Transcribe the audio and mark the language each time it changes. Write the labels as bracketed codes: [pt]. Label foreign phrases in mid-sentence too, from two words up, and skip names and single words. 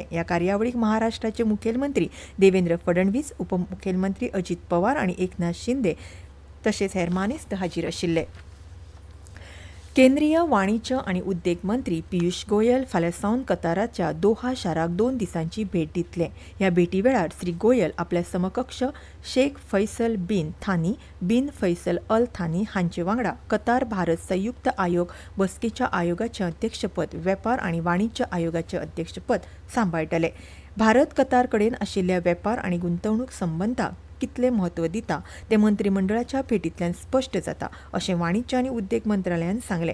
[kok] ह्या कार्यावळीक महाराष्ट्राचे मुखेलमंत्री देवेंद्र फडणवीस, उपमुखेलमंत्री अजित पवार आनी एकनाथ शिंदे तशेंच हेर मानेस्त हाजीर आशिल्ले. केंद्रीय वाणिज्य आनी उद्देग मंत्री पियुष गोयल फाल्यां सावन कताराच्या दोहा शाराक 2 दिसांची भेट दितले. ह्या भेटी वेळार श्री गोयल आपल्या समकक्ष शेख फैसल बिन थानी बिन फैसल अल थानी हांचे वांगडा कतार भारत संयुक्त आयोग बसकेच्या आयोगाचें अध्यक्षपद, वेपार आनी वाणिज्य आयोगाचें अध्यक्षपद सांबाळटले. भारत कतार कडेन आशिल्ल्या वेपार आनी गुंतवणूक संबंदाक कितले म्हत्व दिता ते मंत्रिमंडळाच्या भेटींतल्यान स्पश्ट जाता अशें वाणिज्य आनी उद्देग मंत्रालयान सांगलें.